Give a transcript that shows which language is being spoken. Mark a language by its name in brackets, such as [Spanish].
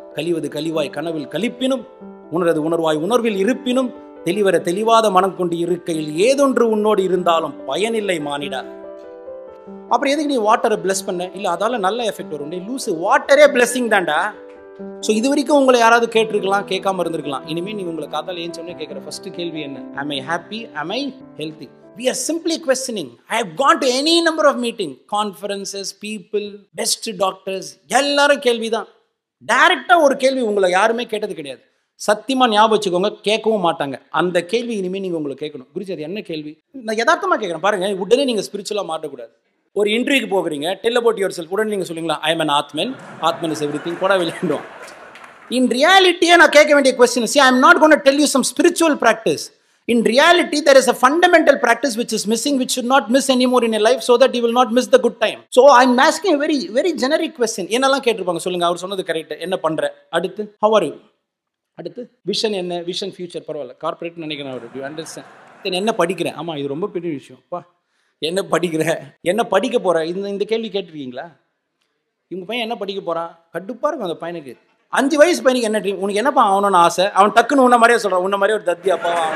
[Tamil] கழிவது கழிவாய் கனவில் கழிப்பினும் உணரது உணர்வாய் உணர்வில் இருப்பினும் தெளிவர தெளிவாத மனம் கொண்டு இருக்கையில் ஏதொன்று உன்னோடு இருந்தாலும் பயனில்லை மானிடா. அப்புறம் எதுக்கு நீ வாட்டரை பிளஸ் பண்ண? இல்ல அதால நல்ல எஃபெக்ட் வரும். நீ லூசு, வாட்டரே பிளஸிங் தான்டா. ஸோ இது வரைக்கும் உங்களை யாராவது கேட்டிருக்கலாம், கேட்காம இருந்திருக்கலாம். இனிமேல் நீ உங்களை காத்தால ஏன் சொன்ன கேட்குற ஃபர்ஸ்ட் கேள்வி என்ன? [English] am I happy, am I healthy? We are simply questioning. I have gone to any number of meetings, conferences, people, best doctors, [Tamil] எல்லாரும் கேள்விதான். டைரக்டா ஒரு கேள்வி உங்களை யாருமே கேட்டது கிடையாது. சத்தியமா ஞாபகம் வச்சுக்கோங்க, கேட்கவும் மாட்டாங்க. அந்த கேள்வி இனிமேல் நீங்க உங்களுக்கு கேட்கணும். குருஜி அது என்ன கேள்வி? நான் யதார்த்தமா கேட்குறேன் பாருங்க. உடனே நீங்க ஸ்பிரிச்சுவலா மாட்டக்கூடாது. ஒரு இன்டர்வியூக்கு போகிறீங்க, [English] Tell about yourself. [Tamil] உடனே நீங்க சொல்லுங்களா [English] I am an atman, atman is everything, [Tamil] போட விளையாண்டோம். இன் ரியாலிட்டியே நான் கேட்க வேண்டிய question, [English] see I am not going to tell you some spiritual practice. In reality, there is a fundamental practice which is missing, which should not miss anymore in your life, so that you will not miss the good time. So I'm asking a very, very generic question. [Tamil] என்னெல்லாம் கேட்டிருப்பாங்க சொல்லுங்க. அவர் சொன்னது correct. என்ன பண்ற? அடுத்து [English] how are you? [Tamil] அடுத்து vision என்ன? Vision future பரவாயில்ல, கார்பரேட் நினைக்கிறேன் அவர். [English] You understand? [Tamil] தென் என்ன படிக்கிறேன்? ஆமா இது ரொம்ப பெரிய விஷயம். பா என்ன படிக்கிற, என்ன படிக்க போற? இந்த கேள்வி கேட்டிருக்கீங்களா? இவங்க பையன் என்ன படிக்க போறான்? கடுப்பா இருக்கும் அந்த பையனுக்கு. 5 வயசு பையனுக்கு என்ன ட்ரீம்? உனக்கு என்னப்பா ஆகணும்னு ஆசை? அவன் டக்குன்னு உன்ன மாதிரியே சொல்றான். உன்ன மாதிரியே ஒரு தத்தி அப்பா.